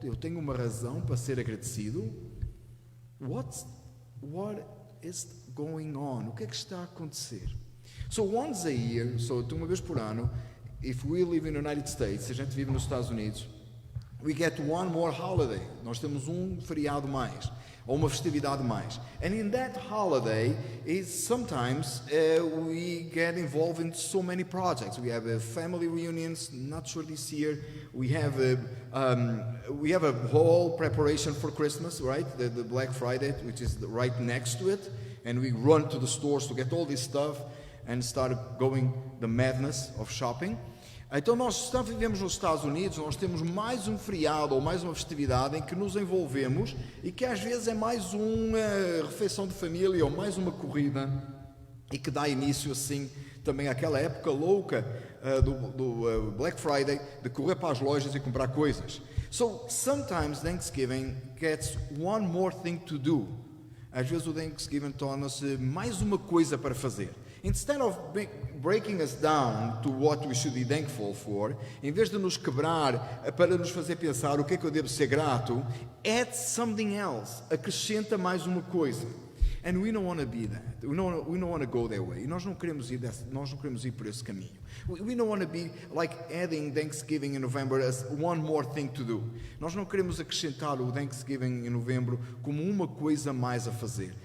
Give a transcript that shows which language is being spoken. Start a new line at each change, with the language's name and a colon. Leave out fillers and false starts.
Portuguese: Eu tenho uma razão para ser agradecido?
English: What is going on?
Portuguese: O que é que está a acontecer?
English: So once a year,
Portuguese: uma vez por ano,
English: if we live in the United States,
Portuguese: se a gente vive nos Estados Unidos,
English: we get one more holiday.
Portuguese: Nós temos um feriado mais, ou uma festividade mais.
English: And in that holiday, sometimes we get involved in so many projects. We have family reunions, not sure this year. We have a whole preparation for Christmas, right? The Black Friday, which is right next to it. And we run to the stores to get all this stuff and start going the madness of shopping.
Portuguese: Então nós vivemos nos Estados Unidos, nós temos mais um feriado ou mais uma festividade em que nos envolvemos e que às vezes é mais uma refeição de família ou mais uma corrida e que dá início assim também àquela época louca do Black Friday, de correr para as lojas e comprar coisas.
English: So sometimes Thanksgiving gets one more thing to do.
Portuguese: Às vezes o Thanksgiving torna-se mais uma coisa para fazer.
English: Instead of breaking us down to what we should be thankful for,
Portuguese: em vez de nos quebrar para nos fazer pensar o que é que eu devo ser grato,
English: add something else,
Portuguese: acrescenta mais uma coisa.
English: And we don't want to be that. We don't want to go that way.
Portuguese: E nós não queremos ir por esse caminho.
English: We don't want to be like adding Thanksgiving in November as one more thing to do.
Portuguese: Nós não queremos acrescentar o Thanksgiving em novembro como uma coisa mais a fazer.